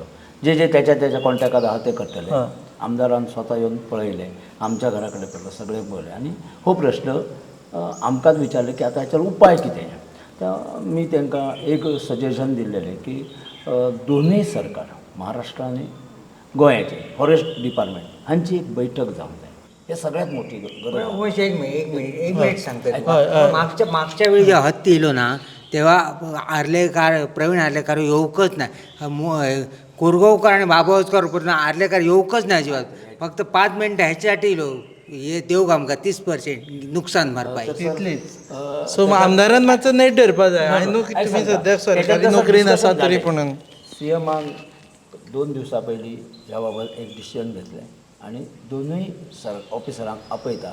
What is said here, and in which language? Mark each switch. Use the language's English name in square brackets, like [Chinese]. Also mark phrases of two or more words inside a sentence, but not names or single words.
[Konkani] जे जे त्याच्या कॉन्टॅक्टात आहात ते करतले. आमदारान स्वता येवन पळयले, आमच्या घरा कडेन पळयलो, सगळे पळयले, आणि हो प्रश्न आमकांच विचारले की आता हाचेर उपाय कितें. तर मी तांकां एक सजेशन दिल्लेलें की दोनूय सरकार, महाराष्ट्र आनी गोंयाचे [English] forest department [Konkani] हांची एक बैठक जावंक जाय. [Marathi] हे सगळ्यात मोठी गरज आहे. वैश एक मिनिट सांगतो तुका. मागच्या वेळी जेव्हा हत्ती येलो ना तेव्हा आर्लेकार प्रवीण आर्लेकार येऊकच नाही. कोरगावकर आणि बाबावस्कर पूर्ण आर्लेकार येऊकच नाही अजिबात. फक्त 5 मिनटं ह्याच्यासाठी येलो हे देऊ आमकां 30% नुकसान भरपाई. [Konkani] सो आमदारान मातसो नेट धरपा जाय. [English] I know [Konkani] की तुम्ही सद्याक सरकारी नोकरीन आसा तरी पूण सीएमान 2 दिवसां पयलीं ह्या बाबत एक डिसिजन घेतलें आनी दोनूय ऑफिसरांक आपयता.